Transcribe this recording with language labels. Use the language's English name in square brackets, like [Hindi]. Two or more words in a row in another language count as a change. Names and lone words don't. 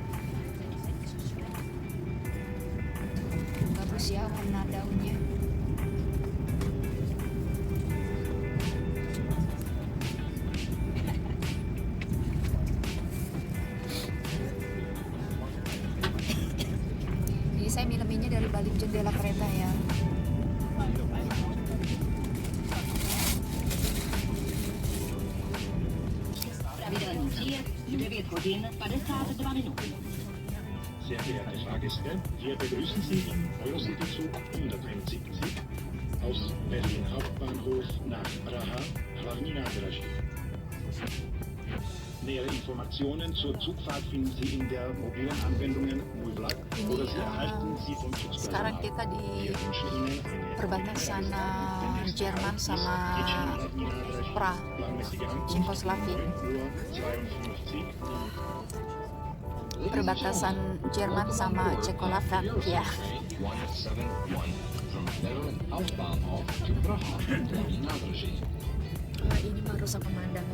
[Indonesian] Bagus ya warna daunnya. Jadi saya minumnya dari balik jendela kereta ya. [German] Sehr geehrte Fahrgäste, wir begrüßen Sie im Eurocity-Zug 171 aus Berlin Hauptbahnhof nach Praha, Hlavní nádraží. Nähere Informationen zur Zugfahrt finden Sie in der mobilen Anwendung Mój Vlak oder Sie erhalten sie vom [Indonesian] Sekarang [German] Zugspersonal. [Indonesian] kita di [German] Wir wünschen Ihnen eine [Indonesian] perbatasan Jerman sama Praha, Czechoslovakia. Perbatasan Jerman sama Czechoslovakia. Wah, ini mah rusak pemandangan.